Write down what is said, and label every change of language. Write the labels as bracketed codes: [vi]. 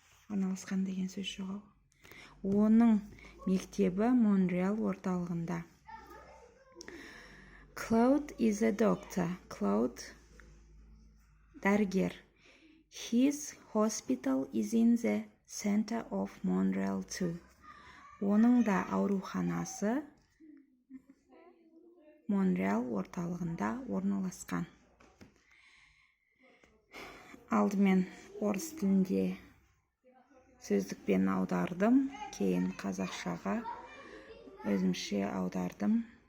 [kk] Орналасқан деген сөз жоқ. Оның мектебі Монреал орталығында. [en] Claude is a doctor. [kk] Claude дәрігер. [en] His hospital is in the center of Montreal too. [kk] Оның да ауруханасы Монреал орталығында орналасқан. Алдымен орыс тілінде сөздікпен аудардым, кейін қазақшаға өзімше аудардым.